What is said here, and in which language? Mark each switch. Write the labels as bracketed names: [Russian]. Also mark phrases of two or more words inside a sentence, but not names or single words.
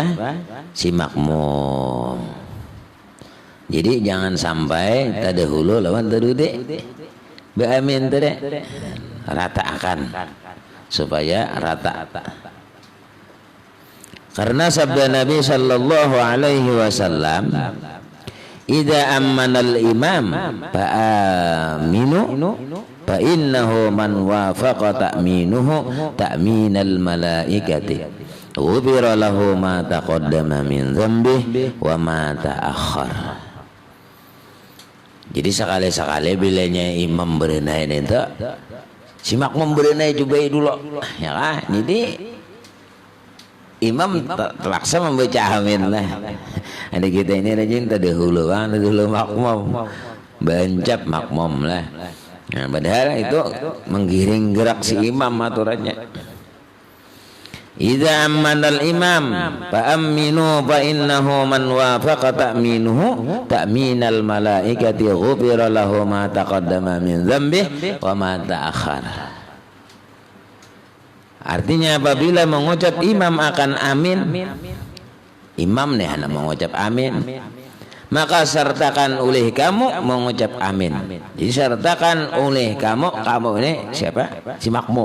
[Banjar] Si makmum. Jadi jangan sampai terdahulu lawan tadudi. Beamin tadi, ratakan supaya rata. Karena sabda Nabi [Arabic] صلى الله عليه وسلم, "إذا أمن الإمام فأمنوا فإنه من وافق تأمينه تأمين الملائكة غفر له ما تقدم من ذنبه وما تأخر." [Banjar] Jadi sekali-sekali bilanya imam berenai itu si makmum berenai coba dulu ya kan. Jadi imam terpaksa membaca amin lah. Ada kita ini rajin terdahulu bang, terdahulu makmum, bancap makmum lah. Nah, padahal itu menggiring gerak si imam aturannya. [Arabic] إذا أمن الإمام فأمنوا فإنه من وافق تأمينه تأمين الملائكة غفر له ما تقدم من ذنبه وما تأخر. [Banjar] Artinya apabila mengucap imam akan amin, imam nih anak mengucap amin, maka sertakan oleh kamu mengucap amin. Jadi sertakan oleh kamu ini siapa? Si makmum.